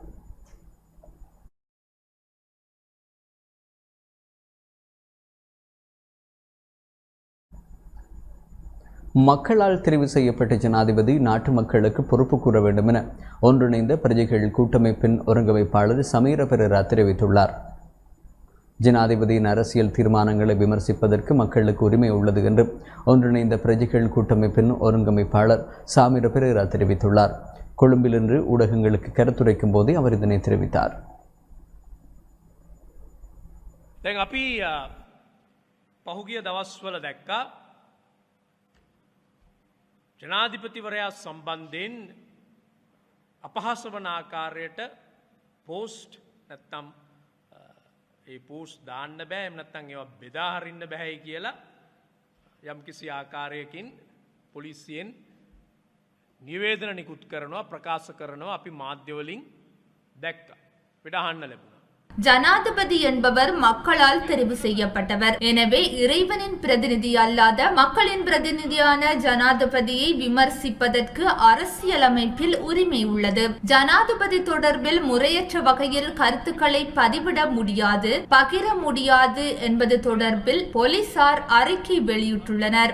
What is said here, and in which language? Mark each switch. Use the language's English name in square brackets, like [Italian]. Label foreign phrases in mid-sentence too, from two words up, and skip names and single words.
[Tamil] மக்களால் தெரிவு செய்யப்பட்ட ஜனாதிபதி நாட்டு மக்களுக்கு பொறுப்பு கூற வேண்டும் என ஒன்றிணைந்த பிரஜைகள் கூட்டமைப்பின் ஒருங்கமைப்பாளர் சமீர பெரேரா தெரிவித்துள்ளார். ஜனாதிபதியின் அரசியல் தீர்மானங்களை விமர்சிப்பதற்கு மக்களுக்கு உரிமை உள்ளது என்று ஒன்றிணைந்த பிரஜைகள் கூட்டமைப்பின் ஒருங்கமைப்பாளர் சமீர பெரேரா தெரிவித்துள்ளார். கொழும்பில் இன்று ஊடகங்களுக்கு கருத்துரைக்கும் போதே அவர் இதனை தெரிவித்தார். [Sinhala] ජනාධිපතිවරයා සම්බන්ධයෙන් අපහාස වන ආකාරයට පෝස්ට් නැත්තම් ඒ පෝස්ට් දාන්න බෑ එහෙම නැත්නම් ඒවා බෙදා හරින්න බෑයි කියලා යම්කිසි ආකාරයකින් පොලිසියෙන් නිවේදන නිකුත් කරනවා ප්‍රකාශ කරනවා අපි මාධ්‍ය වලින් දැක්කා පිට අහන්න ලැබුණා. [Tamil] ஜனாதிபதி என்பவர் மக்களால் தெரிவு செய்யப்பட்டவர். எனவே இறைவனின் பிரதிநிதி அல்லாத மக்களின் பிரதிநிதியான ஜனாதிபதியை விமர்சிப்பதற்கு அரசியலமைப்பில் உரிமை உள்ளது. ஜனாதிபதி தொடர்பில் முறையற்ற வகையில் கருத்துக்களை பதிவிட முடியாது, பகிர முடியாது என்பது தொடர்பில் போலீசார் அறிக்கை வெளியிட்டுள்ளனர்.